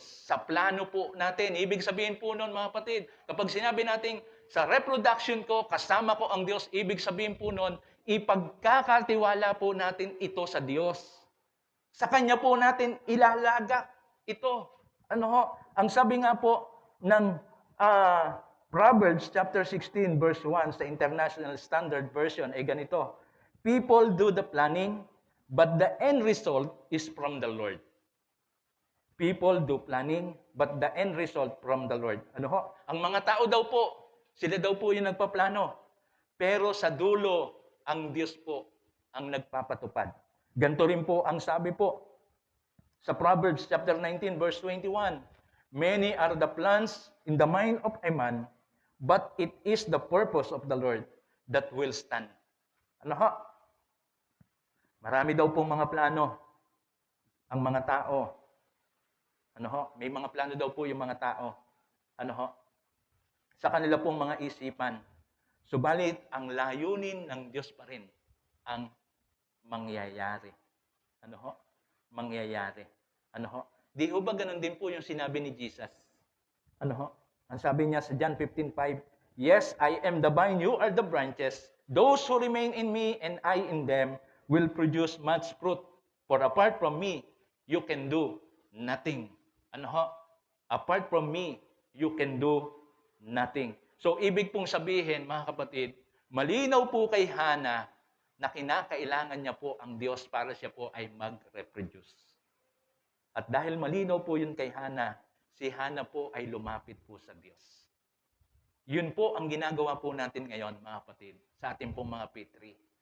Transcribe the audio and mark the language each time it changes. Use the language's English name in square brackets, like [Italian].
[Filipino] Sa plano po natin, ibig sabihin po noon mga kapatid, kapag sinabi natin sa reproduction ko, kasama ko ang Diyos, ibig sabihin po noon, ipagkakatiwala po natin ito sa Diyos. Sa Kanya po natin ilalagak ito. Ano ho? Ang sabi nga po ng Proverbs chapter 16 verse 1 sa International Standard Version ay ganito. [English] People do the planning, but the end result is from the Lord. People do planning, but the end result from the Lord. [Filipino] Ano ho? Ang mga tao daw po, sila daw po yung nagpaplano. Pero sa dulo, ang Diyos po ang nagpapatupad. Ganito rin po ang sabi po sa Proverbs chapter 19 verse 21. [English] Many are the plans in the mind of a man, but it is the purpose of the Lord that will stand. [Filipino] Ano ho? Marami daw pong mga plano ang mga tao. Ano ho? May mga plano daw po yung mga tao. Ano ho? Sa kanila pong mga isipan. Subalit, ang layunin ng Diyos pa rin ang mangyayari. Ano ho? Mangyayari. Ano ho? Di ho ba ganun din po yung sinabi ni Jesus? Ano ho? Ang sabi niya sa [English] John 15:5, Yes, I am the vine, you are the branches. Those who remain in me and I in them will produce much fruit. For apart from me, you can do nothing. [Filipino] Ano ho? [English] Apart from me, you can do nothing. [Filipino] So, ibig pong sabihin, mga kapatid, malinaw po kay Hana na kinakailangan niya po ang Diyos para siya po ay mag-reproduce. At dahil malinaw po yun kay Hana, si Hana po ay lumapit po sa Diyos. Yun po ang ginagawa po natin ngayon, mga kapatid, sa ating pong mga P3.